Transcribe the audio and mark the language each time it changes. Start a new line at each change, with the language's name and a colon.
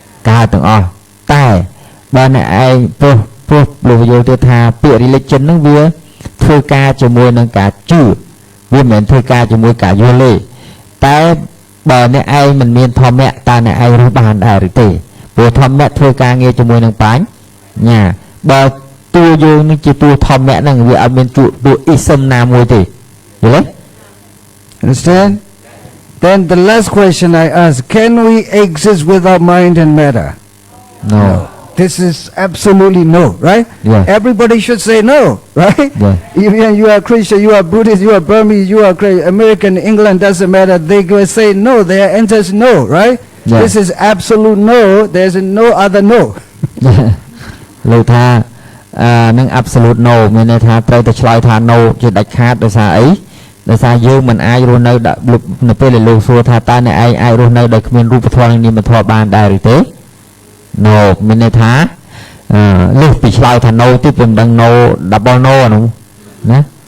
Khmer: កើតទាំងអស់តែបើអ្នកឯងព្រោះលោកយល់ទៅថាពាក្យ religion ហ្នឹងវាធ្វើការជាមួយនឹងការជឿវាមិនមែនធ្វើការជាមួយការយល់ទេតែបើអ្នកឯងមិនមានធម្មៈតើអ្នកឯងរស់បានដែរឬទេព្រោះធម្មៈធ្វើការងារជាមួយនឹងបញ្ញាបើតួយើងនឹងជាតួធម្មៈហ្នឹងវាអត់មានតួ ism ណាមួយទេយល់ទេ
English: Understand? Then the last question I ask, can we exist without mind and matter? No. This is absolutely no, right? Yeah. Everybody should say no, right? Yeah. Even you are Christian, you are Buddhist, you are Burmese, you are American, England, doesn't matter. They will say no, their answer is no, right? Yeah. This is absolute no, there's no other no.
Khmer: លោកថានឹង absolute no មានន័យថាត្រូវតែឆ្លើយថា no ជាដាច់ខាតដោយសារអីដោយសារយើងមិនអាចរស់នៅនៅពេលដែលលោកសួរថាតើអ្នកឯងអាចរស់នៅដោយគ្មានរូបធម៌និងនាមធម៌បានដែរឬទេ no មានន័យថាលើសពីឆ្លើយថា no ទៀតមិនដឹង no double no អានោះណា